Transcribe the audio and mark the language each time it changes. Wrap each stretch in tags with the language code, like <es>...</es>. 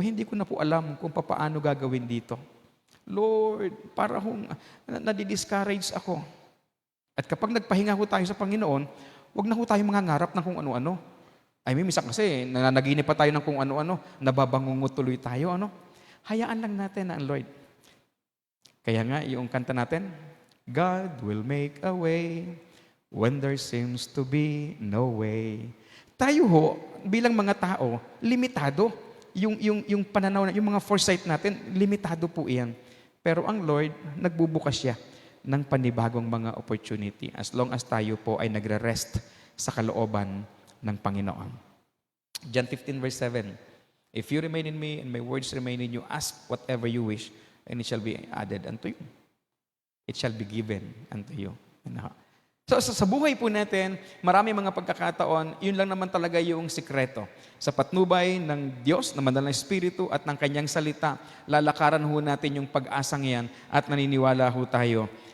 <tl>Hindi ko na po alam kung paano gagawin dito. Lord, para hong nadidiscourage ako. At kapag nagpahinga ho tayo sa Panginoon, huwag na ho tayo mangangarap ng kung ano-ano. I mean, minsan kasi, nananaginip pa tayo ng kung ano-ano, nababangungot tuloy tayo, ano? Hayaan lang natin na ang Lord. Kaya nga, yung kanta natin,</tl> <en>God will make a way when there seems to be no way.</en> <tl>Tayo ho, bilang mga tao, limitado. Yung pananaw, yung mga foresight natin, limitado po iyan. Pero ang Lord, nagbubukas siya ng panibagong mga opportunity</tl> <en>as long as</en> <tl>tayo po ay nagre-rest sa kalooban ng Panginoon.</tl> <en>John 15 verse 7, if you remain in me and my words remain in you, ask whatever you wish and it shall be added unto you. It shall be given unto you.</en> <tl>So sa buhay po natin, marami mga pagkakataon, yun lang naman talaga yung sikreto. Sa patnubay ng Diyos, ng Banal na Espiritu at ng Kanyang salita, lalakaran ho natin yung pag-asang yan at naniniwala ho tayo.</tl>